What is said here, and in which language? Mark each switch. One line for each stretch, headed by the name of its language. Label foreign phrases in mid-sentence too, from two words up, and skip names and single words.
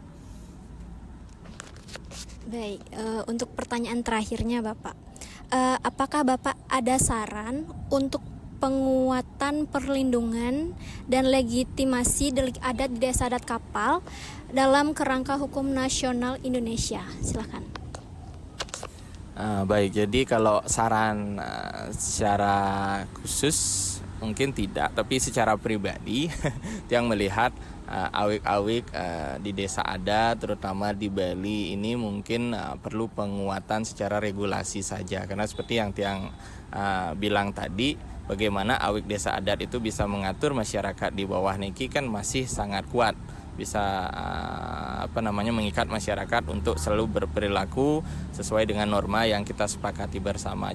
Indonesian: Baik, untuk pertanyaan terakhirnya Bapak, apakah Bapak ada saran untuk penguatan perlindungan dan legitimasi delik adat di desa adat Kapal dalam kerangka hukum nasional Indonesia? Silakan. Baik, jadi kalau saran secara khusus mungkin tidak, tapi secara pribadi yang melihat awik-awik di desa adat terutama di Bali ini mungkin perlu penguatan secara regulasi saja, karena seperti yang Tiang bilang tadi, bagaimana awik desa adat itu bisa mengatur masyarakat di bawah niki kan masih sangat kuat, bisa mengikat masyarakat untuk selalu berperilaku sesuai dengan norma yang kita sepakati bersama.